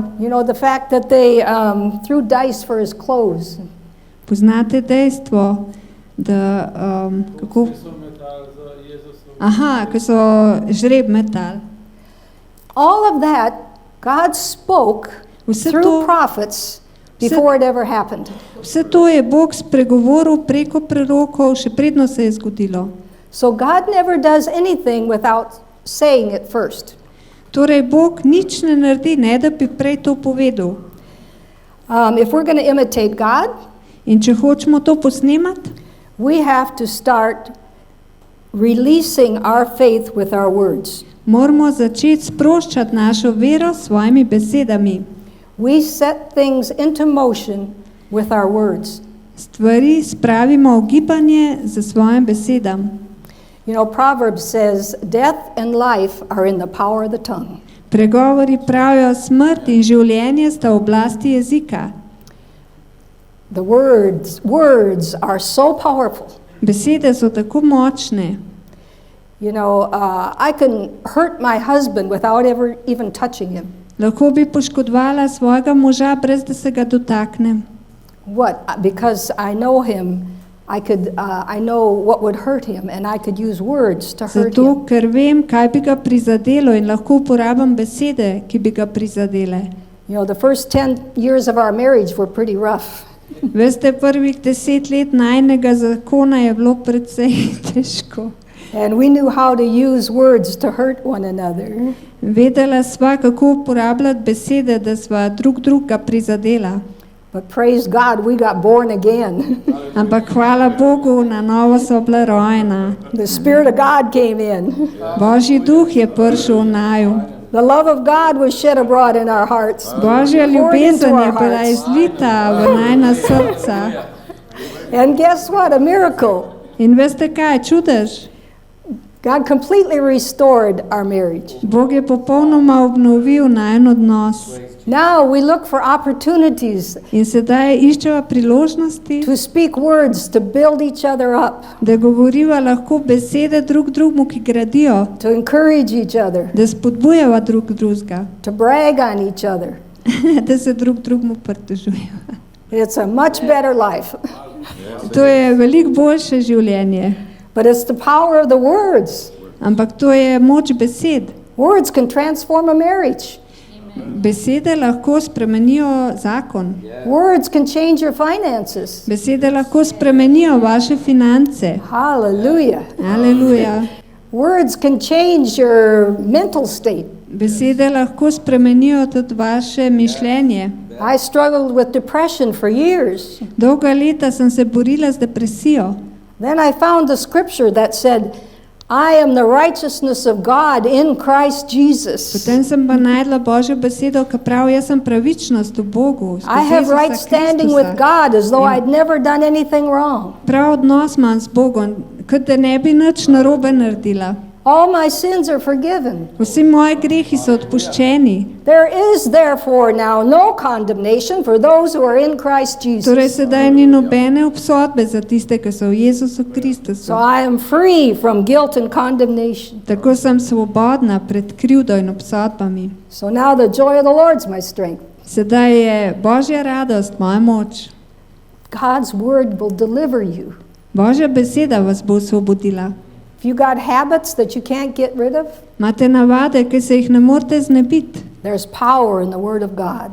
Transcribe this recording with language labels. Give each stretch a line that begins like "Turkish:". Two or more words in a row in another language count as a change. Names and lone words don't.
English: You know, the fact that they threw dice for his clothes.
Slovenian: Poznate dejstvo, da kako? Aha, ko so žreb metali.
English: All of that, God spoke
Slovenian: Vse
English: through
Slovenian: to-
English: prophets before it ever happened.
Slovenian: Vse to je Bog spregovoril preko prerokov, še predno se je zgodilo.
English: So God never does anything without saying it first.
Slovenian: Torej, Bog nič ne naredi, ne da bi prej to povedal.
English: If we're going to imitate God,
Slovenian: In če hočemo to posnemati,
English: we have to start releasing our faith with our words.
Slovenian: moramo začeti sproščati našo vero s svojimi besedami.
English: We set things into motion with our words.
Slovenian: Stvari spravimo v gibanje za svojim besedam.
English: You know, Proverbs says, death and life are in the power of the tongue.
Slovenian: Pregovori pravijo, smrt in življenje sta v oblasti jezika.
English: The words are so powerful.
Slovenian: Besede so tako močne.
English: You know, I can hurt my husband without ever even touching him.
Slovenian: Lahko bi poškodovala svojega moža, brez da se ga dotaknem.
English: What? Because I know him, I know what would hurt him, and I could use words to hurt
Slovenian: Zato,
English: him.
Slovenian: ker vem, kaj bi ga prizadelo in lahko uporabim besede, ki bi ga prizadele.
English: You know, the first 10 years of our marriage were pretty rough.
Slovenian: Veste, prvih 10 let najnega zakona je bilo precej težko.
English: And we knew how to use words to hurt one another.
Slovenian: Vedela sva, kako uporabljati besede, da sva drug drugega prizadela.
English: But praise God, we got born again.
Slovenian: Ampak hvala Bogu, na novo so bila rojena.
English: The Spirit of God came in.
Slovenian: Božji duh je prišel v naju.
English: The love of God was shed abroad in our hearts.
Slovenian: Božja
English: poured into
Slovenian: ljubezen je
English: our
Slovenian: bila
English: hearts.
Slovenian: izlita v najna srca.
English: And guess what? A miracle.
Slovenian: In veste kaj, čudež?
English: God completely restored our marriage.
Slovenian: Bog je popolnoma obnovil najin odnos.
English: Now we look for opportunities
Slovenian: In sedaj iščeva priložnosti,
English: to speak words to build each other up,
Slovenian: da govoriva lahko besede drug drugmu, ki gradijo,
English: to encourage each other,
Slovenian: da spodbujava drug drugega,
English: to brag on each other.
Slovenian: da se drug drugmu pritožujeva.
English: It's a much better life.
Slovenian: To je veliko boljše življenje.
English: But it's the power of the words.
Slovenian: Ampak to je moč besed.
English: Words can transform a marriage.
Slovenian: Besede lahko spremenijo zakon.
English: Words can change your finances.
Slovenian: Besede lahko spremenijo vaše finance.
English: Hallelujah.
Slovenian: Aleluja.
English: Words can change your mental state.
Slovenian: Besede lahko spremenijo tudi vaše mišljenje.
English: I struggled with depression for years.
Slovenian: Dolga leta sem se borila z depresijo.
English: Then I found the scripture that said, I am the righteousness of God in Christ Jesus.
Slovenian: Potem sem pa najdla Božjo besedo, ki pravi, jaz sem pravičnost v Bogu.
English: I have right standing with God as though I'd never done anything wrong.
Slovenian: Prav odnos imam z Bogom, kot da ne bi nič narobe naredila.
English: All my sins are forgiven.
Slovenian: Vsi moji grehi so odpuščeni.
English: There is therefore now no condemnation for those who are in Christ
Slovenian: Torej
English: Jesus.
Slovenian: sedaj ni nobene obsodbe za tiste, ki so v Jezusu Kristusu.
English: So I am free from guilt and condemnation.
Slovenian: Tako sem svobodna pred krivdo in obsodbami.
English: So now the joy of the Lord's my strength.
Slovenian: Sedaj je Božja radost moja moč.
English: God's word will deliver you.
Slovenian: Božja beseda vas bo osvobodila.
English: If you got habits that you can't get rid of,
Slovenian: Imate navade, ki se jih ne morete znebiti.
English: there's power in the word of God.